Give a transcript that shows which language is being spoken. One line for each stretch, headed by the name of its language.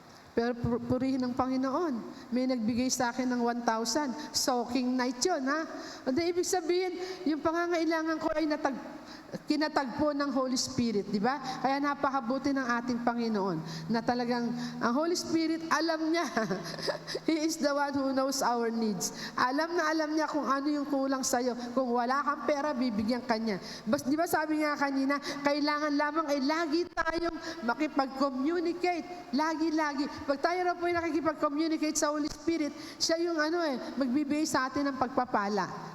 Filipino: Pero purihin ng Panginoon. May nagbigay sa akin ng 1,000. Soaking night yun, Ibig sabihin, yung pangangailangan ko ay kinatagpo ng Holy Spirit, di ba? Kaya napakabuti ng ating Panginoon na talagang ang Holy Spirit, alam niya.
English: He is the one who knows our needs.
Filipino: Alam niya kung ano yung kulang sa'yo. Kung wala kang pera, bibigyan ka niya. Di ba sabi nga kanina, kailangan lamang ay lagi tayong makipag-communicate. Lagi. Pag tayo na po ay nakikipag-communicate sa Holy Spirit, siya yung magbibigay sa atin ng pagpapala.